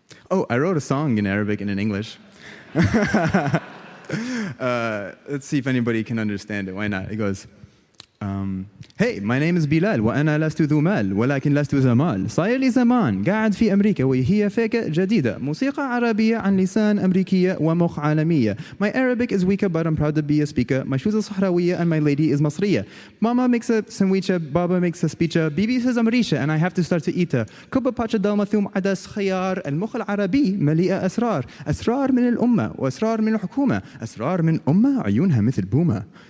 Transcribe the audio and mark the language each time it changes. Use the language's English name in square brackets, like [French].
[English] Oh, I wrote a song in Arabic and in English. Let's see if anybody can understand it. Why not? It goes, Hey, my name is Bilal [Arabic] وأنا لست ذو مال ولكن لست زمال صاير لي زمان قاعد في أمريكا وهي فكرة جديدة موسيقى عربية عن لسان أمريكية ومخ عالمية. [English] My Arabic is weaker but I'm proud to be a speaker. My shoes are صحراوية and my lady is مصرية. Mama makes a sandwich, Baba makes a speech. Bibi says أمريشة and I have to start to eat her. [Arabic] كوبا باتشا دالما ثوم عدس خيار. المخ العربي مليئة أسرار. أسرار من الأمة وأسرار من الحكومة. أسرار من أمة عيونها مثل بومة.